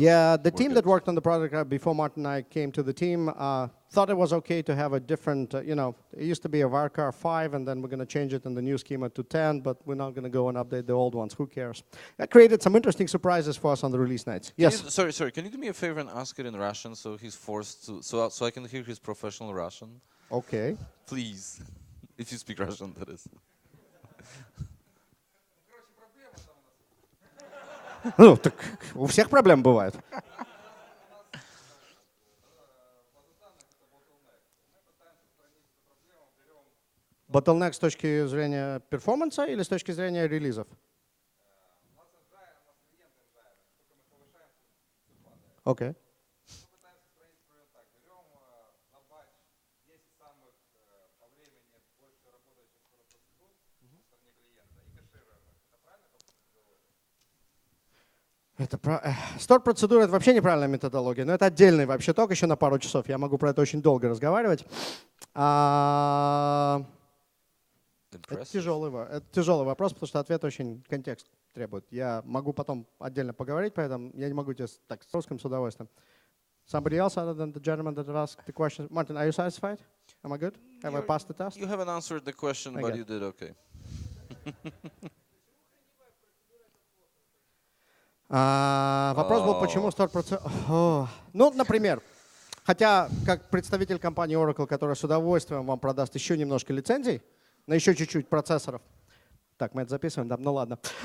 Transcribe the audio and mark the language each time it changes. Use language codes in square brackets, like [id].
[en] Yeah, the team that worked on the product before Martin and I came to the team thought it was okay to have a different, it used to be a varchar 5, and then we're going to change it in the new schema to 10, but we're not going to go and update the old ones. Who cares? That created some interesting surprises for us on the release nights. Yes? Sorry. Can you do me a favor and ask it in Russian so he's forced to, so I can hear his professional Russian? Okay. Please. If you speak Russian, that is. [ru] Ну, так у всех проблем бывает. Bottleneck с точки зрения перформанса или с точки зрения релизов? Окей. Стор-процедура — это вообще неправильная методология, но это отдельный вообще ток еще на пару часов. Я могу про это очень долго разговаривать. Это тяжелый вопрос, потому что ответ очень контекст требует. Я могу потом отдельно поговорить, поэтому я не могу тебе так с русским с удовольствием. [en] Somebody else other than the gentleman that asked the question? Martin, are you satisfied? Am I good? Have I passed the test? You haven't answered the question, but you did okay. [ru] Вопрос был, почему стор-процедура... Ну, например, хотя как представитель компании Oracle, которая с удовольствием вам продаст еще немножко лицензий, на еще чуть-чуть процессоров. Так, мы это записываем, да? Ну ладно.